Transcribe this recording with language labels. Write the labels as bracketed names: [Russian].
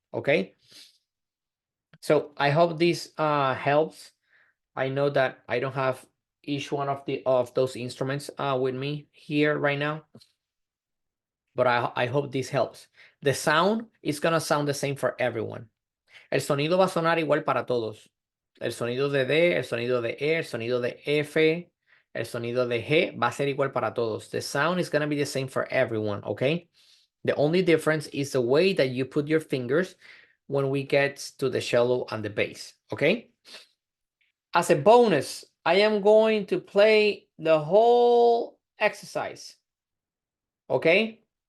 [English] Okay, so I hope this helps. I know that I don't have each one of those instruments with me here right now, but I hope this helps. The sound is gonna sound the same for everyone. [Spanish] El sonido va a sonar igual para todos. El sonido de D, el sonido de E, el sonido de F, el sonido de G va a ser igual para todos. [English] The sound is gonna be the same for everyone, okay? The only difference is the way that you put your fingers when we get to the cello and the bass, okay? As a bonus, I am going to play the whole exercise, okay?